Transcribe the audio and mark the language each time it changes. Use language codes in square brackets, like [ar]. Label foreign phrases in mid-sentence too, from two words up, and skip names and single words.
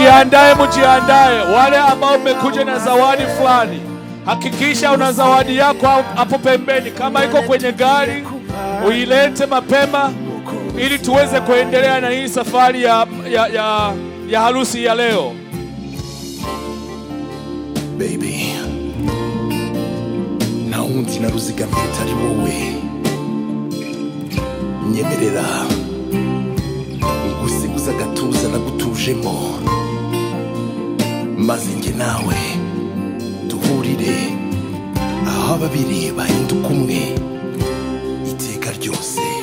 [sw] Wale ambao mmekuja na zawadi fulani, hakikisha una zawadi yako hapo pembeni. Kama iko kwenye gari uilete mapema ili tuweze kuendelea na hii safari ya harusi ya leo. [rw] Baby, na undi na ruzigamye utari wowe, nyemerera ngusiguza gatuza nagutujemo, maze nge nawe duhurire aho ababiri bahinduka umwe iteka ryose.